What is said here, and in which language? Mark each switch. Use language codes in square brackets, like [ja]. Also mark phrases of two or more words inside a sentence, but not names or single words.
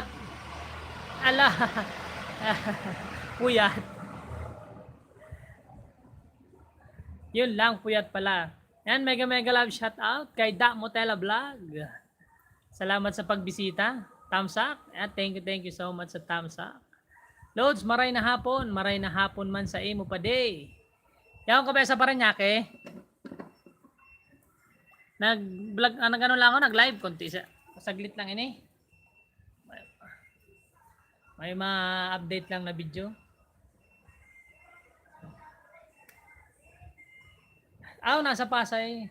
[tl] Ala! Puyat. Yun lang, puyat pala. Yan, [en] mega love shoutout [tl] kay Da Motela Vlog. Salamat sa pagbisita. [en] Thumbs up. [tl] Yan, [en] thank you so much [tl] sa thumbs up. Loads, [bik] maray na hapon man sa imo pa day. [tl] Yan ko ba sa Paranaque? Nag-vlog, gano'n lang ako, nag-live konti. [bik] Saglit lang ini. [tl] May ma-update lang na video. Nasa Pasay.